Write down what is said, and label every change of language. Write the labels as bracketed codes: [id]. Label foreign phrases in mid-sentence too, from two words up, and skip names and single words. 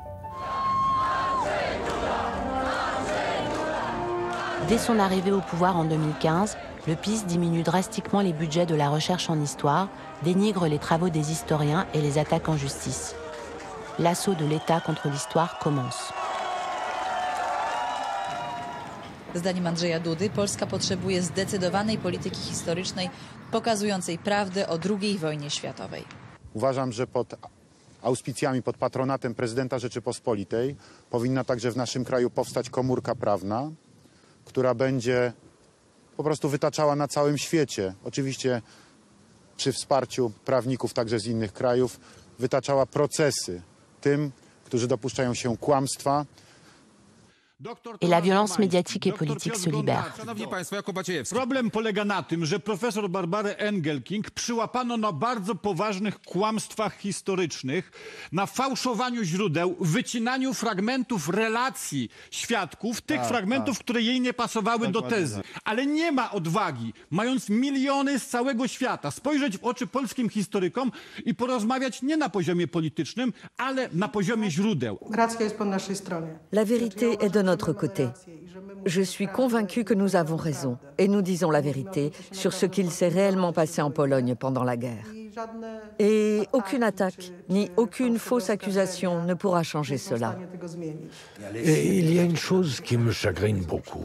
[fr] Dès son arrivée au pouvoir en 2015, le PiS diminue drastiquement les budgets de la recherche en histoire, dénigre les travaux des historiens et les attaque en justice. L'assaut de l'État contre l'histoire commence. [pl] Zdaniem Andrzeja Dudy Polska potrzebuje zdecydowanej polityki historycznej pokazującej prawdę o II wojnie światowej. Uważam, że pod auspicjami, pod patronatem prezydenta Rzeczypospolitej powinna także w naszym kraju powstać komórka prawna, która będzie po prostu wytaczała na całym świecie, oczywiście przy wsparciu prawników także z innych krajów, wytaczała procesy tym, którzy dopuszczają się kłamstwa. [fr] Et la violence médiatique et politique se libère. [pl] Szanowni Państwo, Jakub Maciejewski. Problem polega na tym, że profesor Barbarę Engelking przyłapano na bardzo poważnych kłamstwach historycznych, na fałszowaniu źródeł, wycinaniu fragmentów relacji świadków, tych fragmentów, które jej nie pasowały do tezy. Ale nie ma odwagi, mając miliony z całego świata, spojrzeć w oczy polskim historykom i porozmawiać nie na poziomie politycznym, ale na poziomie źródeł. Racja jest po naszej stronie. [fr] La vérité est de notre côté. Je suis convaincue que nous avons raison et nous disons la vérité sur ce qu'il s'est réellement passé en Pologne pendant la guerre. Et aucune attaque, ni aucune fausse accusation ne pourra changer cela. Et il y a une chose qui me chagrine beaucoup.